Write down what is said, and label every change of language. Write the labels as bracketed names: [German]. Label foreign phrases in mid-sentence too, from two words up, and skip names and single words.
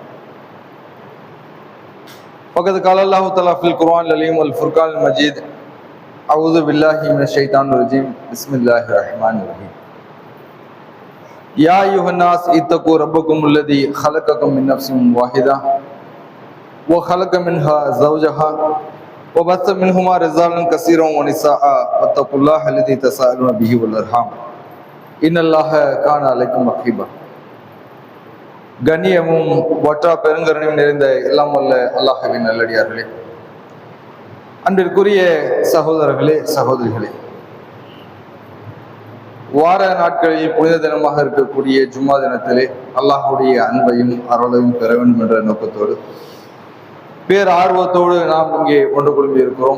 [Arabic] فقد قال الله تعالى في القرآن العظيم والفرقان المجيد أعوذ بالله من الشيطان الرجيم بسم الله الرحمن الرحيم يا أيها الناس اتقوا ربكم الذي خلقكم من نفس واحدة وخلق منها زوجها وبث منهما رجالا كثيرا ونساء واتقوا الله الذي تساءلون به والأرحام إن الله كان عليكم رقيبا. [Tamil] கண்ணியமும் வற்றா பெருங்கருணையும் நிறைந்த எல்லாம் வல்ல அல்லாஹ்வின் நல்லடியார்களே, அன்பிற்குரிய சகோதரர்களே சகோதரிகளே, வார நாட்களில் புனித தினமாக இருக்கக்கூடிய ஜும்மா தினத்திலே அல்லாஹுடைய அன்பையும் அருளையும் பெற வேண்டும் என்ற நோக்கத்தோடு பேர் ஆர்வத்தோடு நாம் இங்கே ஒன்று குழும்பி இருக்கிறோம்.